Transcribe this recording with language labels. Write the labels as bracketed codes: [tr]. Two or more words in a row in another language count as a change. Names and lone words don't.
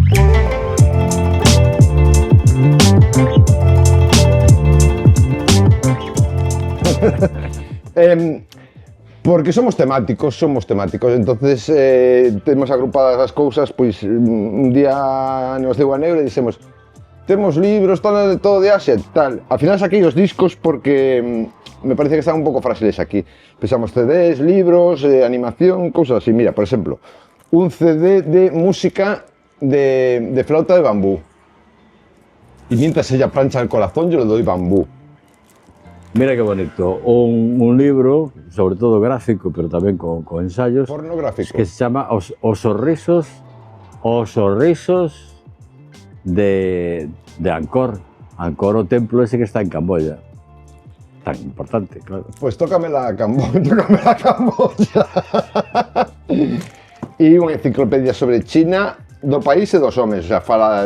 [gl] Porque somos temáticos, entonces temos agrupadas as cousas, pois un día nos deu a neura e dixemos temos libros, todo de Asia, tal. Al final saquei os discos porque me parece que están un pouco frágiles aquí. Pensamos CDs, libros, animación, cousas así. Mira, por exemplo, un CD de música de flauta de bambú. [es] Y mientras ella plancha el corazón, yo le doy bambú. Mira que bonito. [gl] Un libro, sobre todo gráfico, pero tamén con ensayos. Pornográfico. Que se chama Os sorrisos de Angkor. Angkor, o templo ese que está en Camboya. Tan importante, claro. [es] Pues tócame la Camboya. [gl] E unha enciclopedia sobre China do país e dos homes, [es] o sea, [gl] fala...